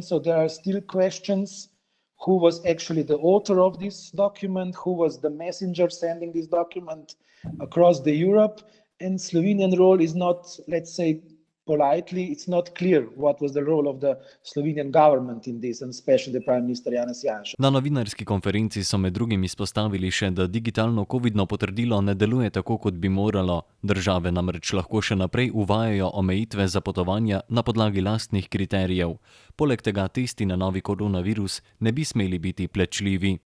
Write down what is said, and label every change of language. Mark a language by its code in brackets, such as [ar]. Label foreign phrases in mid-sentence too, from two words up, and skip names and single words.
[en] So there are still questions: who was actually the author of this document, who was the messenger sending this document across the Europe. And Slovenian role is not, let's say politely, it's not clear what was the role of the Slovenian government in this, and especially the Prime Minister Janez Janša. [sl] Na novinarski konferenci so med drugim izpostavili še, da digitalno covidno potrdilo ne deluje tako, kot bi moralo. Države namreč lahko še naprej uvajajo omejitve za potovanja na podlagi lastnih kriterijev. Poleg tega testi na novi koronavirus ne bi smeli biti plačljivi.